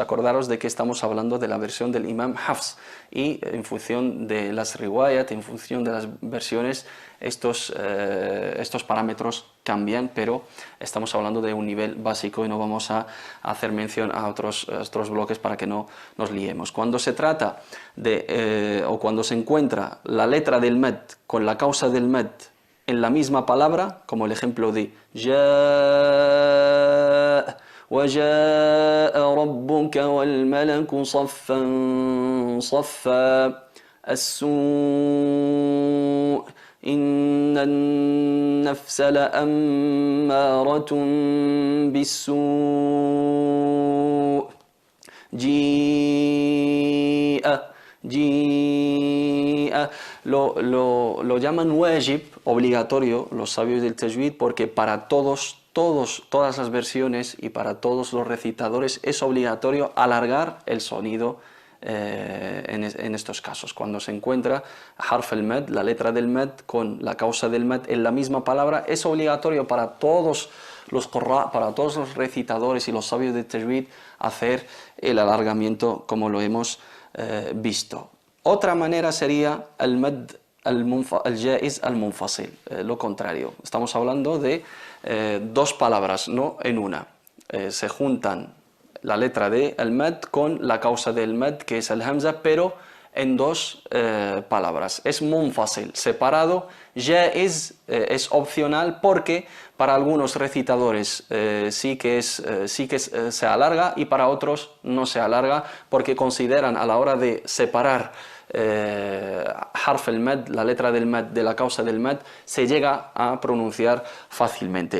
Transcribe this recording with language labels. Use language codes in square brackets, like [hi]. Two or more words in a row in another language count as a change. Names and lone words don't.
[es] Acordaros de que estamos hablando de la versión del Imam Hafs, y en función de las riwayat, en función de las versiones, estos parámetros cambian, pero estamos hablando de un nivel básico y no vamos a hacer mención a otros bloques para que no nos liemos. Cuando se trata o cuando se encuentra la letra del mad con la causa del mad en la misma palabra, como el ejemplo de [ar] ya وَجَاءَ رَبُّكَ وَالْمَلَكُ صَفًّا صَفًّا السُّوءُ إِنَّ النَّفْسَ لَأَمَّارَةٌ بِالسُّوءِ جِيءَ. [es] Lo llaman wajib, obligatorio, los sabios del tajwid, porque para todas las versiones y para todos los recitadores es obligatorio alargar el sonido en estos casos. Cuando se encuentra [ar] حرف المد, [es] la letra del mad con la causa del mad en la misma palabra, es obligatorio para todos los qurra, para todos los recitadores y los sabios de tajwid, hacer el alargamiento como lo hemos visto. Otra manera sería el [ar] المد الجائز المنفصل, [es] lo contrario. Estamos hablando de 2 palabras, no en una. Se juntan la letra de al-mad con la causa del mad, que es al-hamza, pero en 2 palabras. Es munfasil, separado. Jaiz es opcional porque para algunos recitadores sí que se alarga, y para otros no se alarga, porque consideran a la hora de separar [ar] حرف المد, [es] la letra del mad, de la causa del mad, se llega a pronunciar fácilmente.